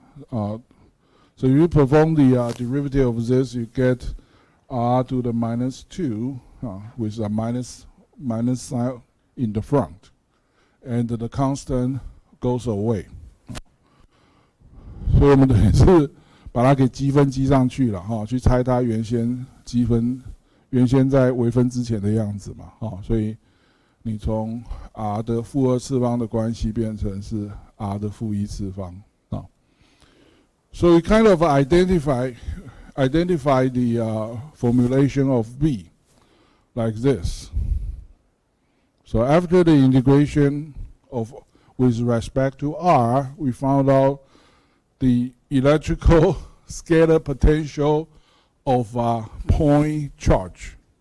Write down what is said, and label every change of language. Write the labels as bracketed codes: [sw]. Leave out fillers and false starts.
[en] So if you perform the derivative of this, you get r to the minus 2 with a minus sign in the front. And the constant goes away. 所以我们等于是 [zh] 把它给积分积上去了哈，去猜它原先积分原先在微分之前的样子嘛，所以你从 r 的负2次方的关系变成是 r 的负1次方啊。 [en] So we kind of identify the formulation of v like this. So after the integration with respect to r, we found out the electrical scalar potential of a point charge.